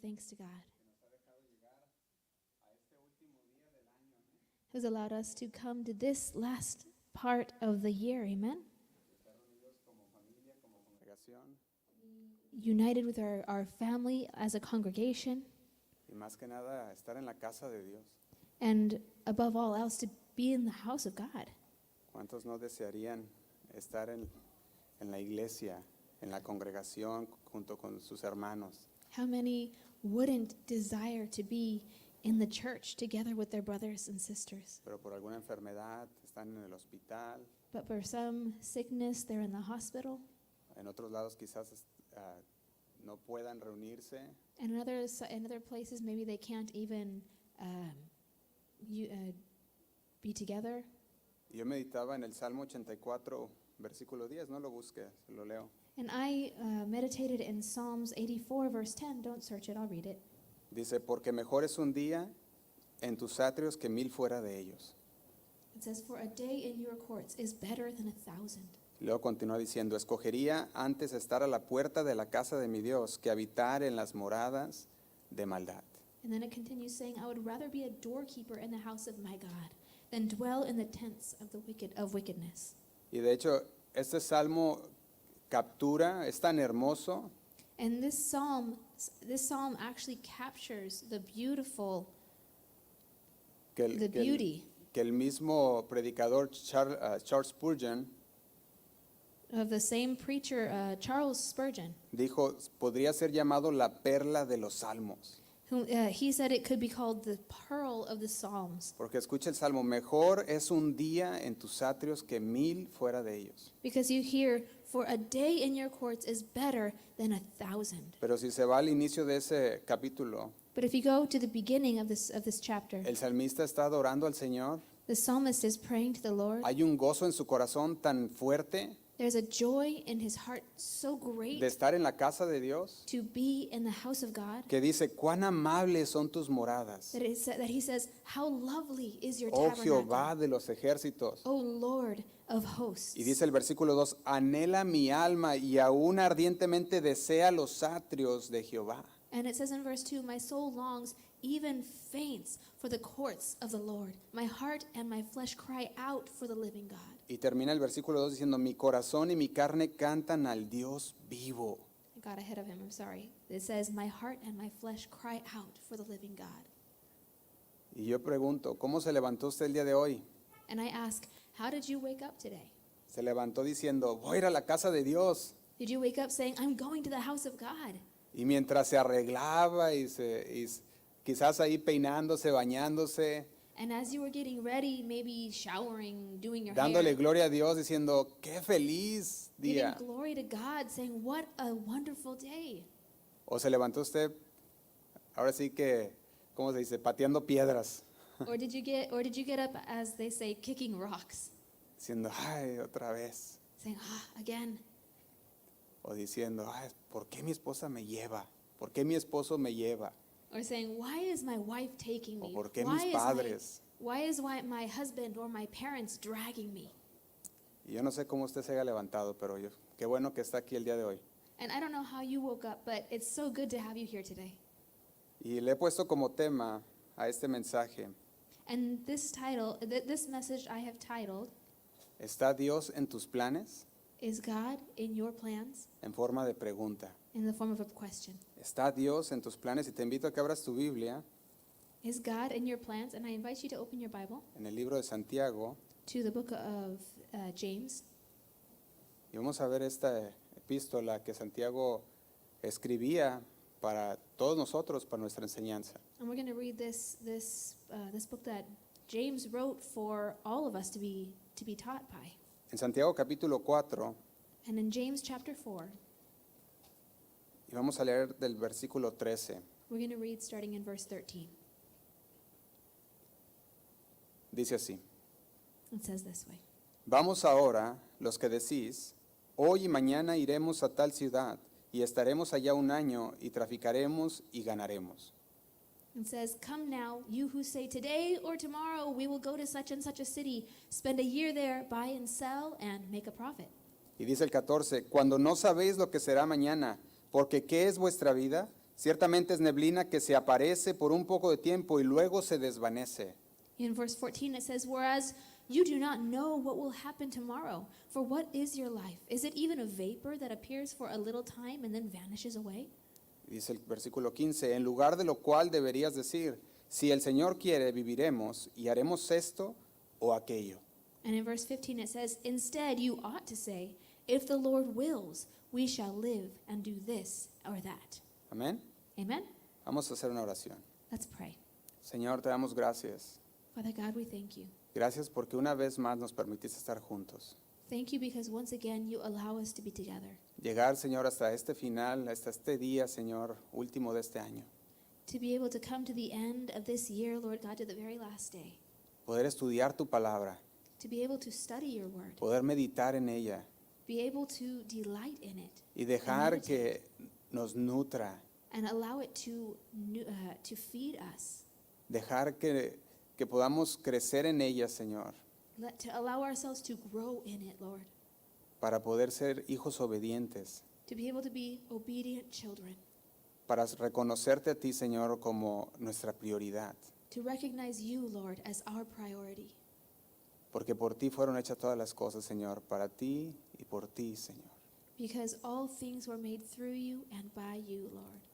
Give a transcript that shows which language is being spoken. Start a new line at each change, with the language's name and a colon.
English: thanks to God, who's allowed us to come to this last part of the year, amen? United with our family as a congregation,
Spanish: Y más que nada, estar en la casa de Dios.
English: and above all else, to be in the house of God.
Spanish: ¿Cuántos no desearían estar en la iglesia, en la congregación, junto con sus hermanos?
English: How many wouldn't desire to be in the church together with their brothers and sisters?
Spanish: Pero por alguna enfermedad están en el hospital.
English: But for some sickness, they're in the hospital.
Spanish: En otros lados quizás no puedan reunirse.
English: And in other places, maybe they can't even be together.
Spanish: Yo meditaba en el Salmo 84, versículo 10, no lo busques, lo leo.
English: And I meditated in Psalms 84, verse 10. Don't search it, I'll read it.
Spanish: Dice, porque mejor es un día en tus atrios que 1000 fuera de ellos.
English: It says, for a day in your courts is better than 1,000.
Spanish: Luego continúa diciendo, escogería antes estar a la puerta de la casa de mi Dios que habitar en las moradas de maldad.
English: And then it continues saying, I would rather be a doorkeeper in the house of my God than dwell in the tents of the wickedness.
Spanish: Y de hecho, este salmo captura, es tan hermoso,
English: And this psalm actually captures the beautiful,
Spanish: que
English: the beauty
Spanish: que el mismo predicador Charles Spurgeon
English: of the same preacher, Charles Spurgeon,
Spanish: dijo, podría ser llamado la perla de los salmos.
English: who he said it could be called the pearl of the Psalms.
Spanish: Porque escucha el salmo, mejor es un día en tus atrios que 1000 fuera de ellos.
English: Because you hear, for a day in your courts is better than 1,000.
Spanish: Pero si se va al inicio de ese capítulo,
English: But if you go to the beginning of this chapter,
Spanish: el salmista está adorando al Señor.
English: the psalmist is praying to the Lord.
Spanish: Hay un gozo en su corazón tan fuerte
English: There's a joy in his heart so great
Spanish: de estar en la casa de Dios
English: to be in the house of God
Spanish: que dice, cuán amables son tus moradas,
English: that he says, how lovely is your
Spanish: oh
English: tabernacle,
Spanish: Jehová de los ejércitos.
English: O Lord of hosts.
Spanish: Y dice el versículo 2, anhela mi alma y aún ardientemente desea los atrios de Jehová.
English: And it says in verse 2, my soul longs, even faints, for the courts of the Lord. My heart and my flesh cry out for the living God.
Spanish: Y termina el versículo 2 diciendo, mi corazón y mi carne cantan al Dios vivo.
English: I got ahead of him, I'm sorry. It says, my heart and my flesh cry out for the living God.
Spanish: Y yo pregunto, ¿cómo se levantó usted el día de hoy?
English: And I ask, how did you wake up today?
Spanish: Se levantó diciendo, voy a ir a la casa de Dios.
English: Did you wake up saying, I'm going to the house of God?
Spanish: Y mientras se arreglaba y quizás ahí peinándose, bañándose,
English: And as you were getting ready, maybe showering, doing your
Spanish: dándole
English: hair,
Spanish: gloria a Dios, diciendo, qué feliz
English: giving
Spanish: día.
English: glory to God, saying, what a wonderful day.
Spanish: O se levantó usted, ahora sí que, ¿cómo se dice? Pateando piedras,
English: Or did you get up, as they say, kicking rocks,
Spanish: diciendo, ay, otra vez.
English: saying, again.
Spanish: O diciendo, ay, ¿por qué mi esposa me lleva? ¿Por qué mi esposo me lleva?
English: Or saying, why is my wife taking
Spanish: ¿O
English: me?
Spanish: por qué
English: Why
Spanish: mis
English: is
Spanish: padres?
English: why my husband or my parents dragging me?
Spanish: Y yo no sé cómo usted se haya levantado, pero qué bueno que está aquí el día de hoy.
English: And I don't know how you woke up, but it's so good to have you here today.
Spanish: Y le he puesto como tema a este mensaje,
English: And this message I have titled,
Spanish: ¿está Dios en tus planes?
English: Is God in your plans?
Spanish: En forma de pregunta.
English: In the form of a question.
Spanish: ¿Está Dios en tus planes? Y te invito a que abras tu Biblia
English: Is God in your plans? And I invite you to open your Bible
Spanish: en el libro de Santiago
English: to the book of James.
Spanish: y vamos a ver esta epístola que Santiago escribía para todos nosotros, para nuestra enseñanza.
English: And we're going to read this book that James wrote for all of us to be taught by.
Spanish: En Santiago capítulo 4,
English: And in James chapter 4,
Spanish: y vamos a leer del versículo 13,
English: we're going to read starting in verse 13.
Spanish: dice así,
English: It says this way.
Spanish: vamos ahora, los que decís, hoy y mañana iremos a tal ciudad, y estaremos allá un año, y traficaremos y ganaremos.
English: It says, come now, you who say today or tomorrow we will go to such and such a city, spend a year there, buy and sell, and make a profit.
Spanish: Y dice el 14, cuando no sabéis lo que será mañana, porque ¿qué es vuestra vida? Ciertamente es neblina que se aparece por un poco de tiempo y luego se desvanece.
English: In verse 14 it says, whereas you do not know what will happen tomorrow. For what is your life? Is it even a vapor that appears for a little time and then vanishes away?
Spanish: Dice el versículo 15, en lugar de lo cual deberías decir, si el Señor quiere, viviremos y haremos esto o aquello.
English: And in verse 15 it says, instead you ought to say, if the Lord wills, we shall live and do this or that.
Spanish: Amén.
English: Amen?
Spanish: Vamos a hacer una oración.
English: Let's pray.
Spanish: Señor, te damos gracias.
English: Father God, we thank you.
Spanish: Gracias porque una vez más nos permitiste estar juntos.
English: Thank you because once again you allow us to be together.
Spanish: Llegar, Señor, hasta este final, hasta este día, Señor, último de este año.
English: To be able to come to the end of this year, Lord God, to the very last day.
Spanish: Poder estudiar tu palabra,
English: To be able to study your word.
Spanish: poder meditar en ella
English: Be able to delight in it.
Spanish: y dejar que nos nutra,
English: And allow it to feed us.
Spanish: dejar que podamos crecer en ella, Señor,
English: To allow ourselves to grow in it, Lord.
Spanish: para poder ser hijos obedientes,
English: To be able to be obedient children.
Spanish: para reconocerte a ti, Señor, como nuestra prioridad,
English: To recognize you, Lord, as our priority.
Spanish: porque por ti fueron hechas todas las cosas, Señor, para ti y por ti, Señor.
English: Because all things were made through you and by you, Lord.